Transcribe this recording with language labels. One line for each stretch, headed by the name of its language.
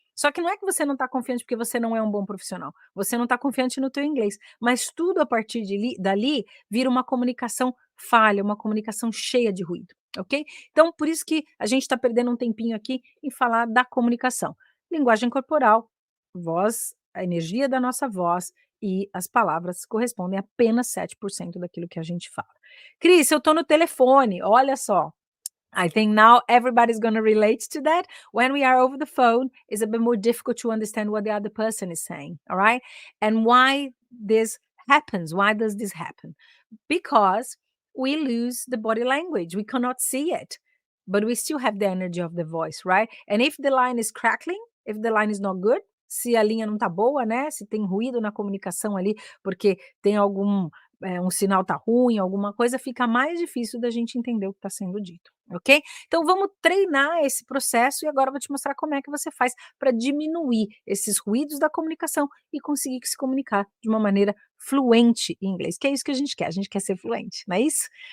Portuguese: Só que não é que você não está confiante porque você não é um bom profissional, você não está confiante no teu inglês, mas tudo a partir dali vira uma comunicação falha, uma comunicação cheia de ruído, ok? Então por isso que a gente está perdendo um tempinho aqui em falar da comunicação. Linguagem corporal, voz, a energia da nossa voz e as palavras correspondem a apenas 7% daquilo que a gente fala.
English: Cris,
Portuguese: eu estou no telefone, olha só,
English: I think now everybody's going to relate to that. When we are over the phone, it's a bit more difficult to understand what the other person is saying. All right. And why this happens? Why does this happen? Because we lose the body language. We cannot see it, but we still have the energy of the voice, right? And if the line is crackling, if the line is not good,
Portuguese: se a linha não tá boa, né? Se tem ruído na comunicação ali, porque tem um sinal tá ruim, alguma coisa, fica mais difícil da gente entender o que está sendo dito, ok? Então vamos treinar esse processo e agora eu vou te mostrar como é que você faz para diminuir esses ruídos da comunicação e conseguir se comunicar de uma maneira fluente em inglês, que é isso que a gente quer ser fluente, não é isso?